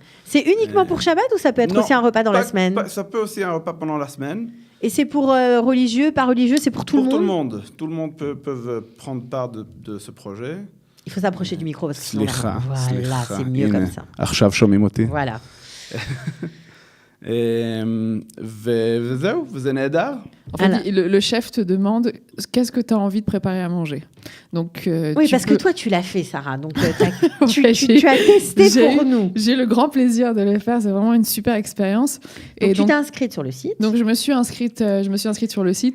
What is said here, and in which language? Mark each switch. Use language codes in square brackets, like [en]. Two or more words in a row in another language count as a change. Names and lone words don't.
[fr] C'est uniquement pour Shabbat ou ça peut être aussi un repas dans la semaine ? Ça peut aussi un repas pendant la semaine. Et c'est pour religieux, pas religieux, c'est pour tout le monde ? Pour tout le monde. Tout le monde peut prendre part de ce projet. Il faut s'approcher du micro parce que sinon... Slicha. Voilà, c'est mieux comme ça. [he] עכשיו שומעים אותי. [fr] Voilà. [he] וזהו, וזה נהדר. [fr] En fait, le chef te demande qu'est-ce que tu as envie de préparer à manger. Donc, oui, parce que toi, tu l'as fait, Sarah. Donc, tu as testé pour nous. J'ai le grand plaisir de le faire. C'est vraiment une super expérience. Donc, tu t'es inscrite sur le site. Donc, je me suis inscrite sur le site.